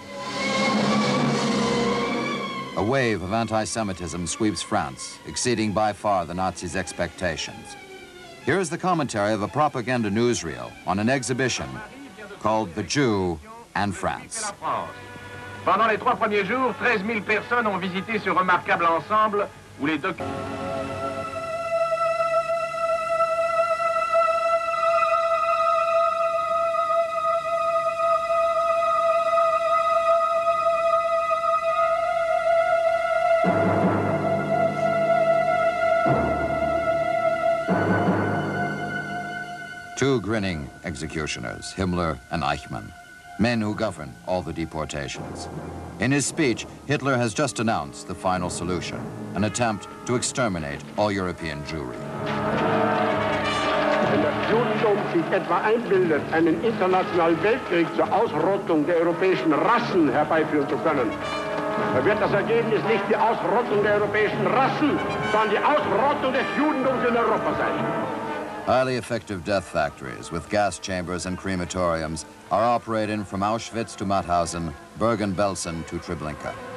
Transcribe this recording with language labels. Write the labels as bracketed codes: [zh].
[en] A wave of anti-Semitism sweeps France, exceeding by far the Nazis' expectations. Here is the commentary of a propaganda newsreel on an exhibition called The Jew and France. [fr] Pendant les 3 premiers jours, 13 000 personnes ont visité ce remarquable ensemble où les documents... [en] Two grinning executioners, Himmler and Eichmann, men who govern all the deportations. In his speech, Hitler has just announced the final solution, an attempt to exterminate all European Jewry. [de] Wenn das Judentum sich etwa einbildet, einen internationalen Weltkrieg zur Ausrottung der europäischen Rassen herbeiführen zu können, dann wird das Ergebnis nicht die Ausrottung der europäischen Rassen, sondern die Ausrottung des Judentums in Europa sein. [en] Highly effective death factories with gas chambers and crematoriums are operating from Auschwitz to Mauthausen, Bergen-Belsen to Treblinka.